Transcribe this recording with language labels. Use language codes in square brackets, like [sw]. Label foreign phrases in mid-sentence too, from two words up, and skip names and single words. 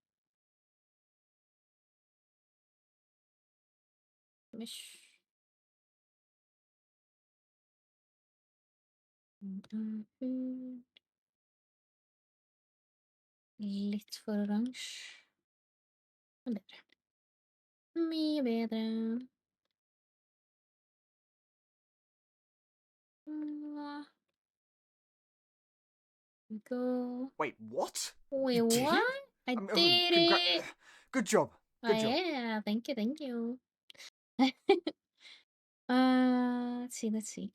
[no] Ish. Hud. Litt for oransje. Bedre. Mye bedre. [en] Go. Wait, what? Wait, You did what? it? I did it! Good job. Oh, Good job. yeah. Thank you, thank you. Let's see.